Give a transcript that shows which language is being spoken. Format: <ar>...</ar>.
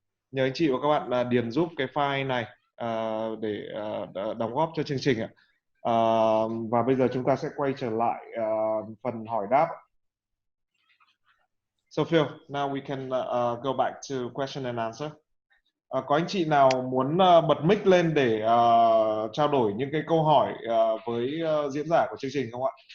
<vi>Nhờ anh chị và các bạn điền giúp cái file này để đóng góp cho chương trình ạ. Và bây giờ chúng ta sẽ quay trở lại phần hỏi đáp.</vi> <en>So Phil, now we can go back to question and answer.</en> <vi>Có anh chị nào muốn bật mic lên để trao đổi những cái câu hỏi với diễn giả của chương trình không ạ?</vi>